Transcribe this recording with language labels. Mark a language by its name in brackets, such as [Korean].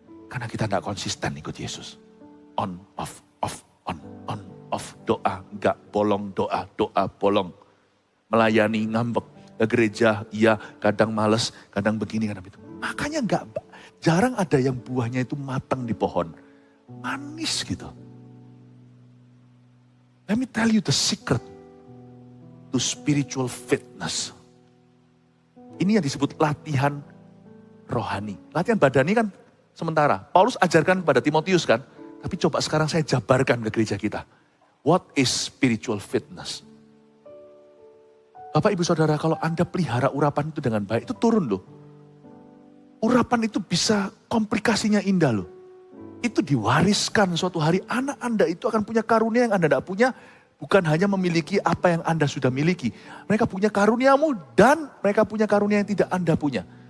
[Indonesian] Karena kita gak konsisten ikut Yesus. On, off, on, off. Doa, enggak, bolong, doa, bolong. Melayani, ngambek. Ke gereja, iya, kadang males, kadang begini, kadang itu. Makanya jarang ada yang buahnya itu matang di pohon. Manis gitu. [English] Let me tell you the secret to spiritual fitness. [Indonesian] Ini yang disebut latihan rohani. Latihan badani kan sementara. Paulus ajarkan pada Timotius kan. Tapi coba sekarang saya jabarkan ke gereja kita. [English] What is spiritual fitness? [Indonesian] Bapak, Ibu, Saudara, kalau Anda pelihara urapan itu dengan baik, itu turun loh. Urapan itu bisa komplikasinya indah loh. Itu diwariskan suatu hari anak Anda itu akan punya karunia yang Anda tidak punya. Bukan hanya memiliki apa yang Anda sudah miliki. Mereka punya karuniamu dan mereka punya karunia yang tidak Anda punya.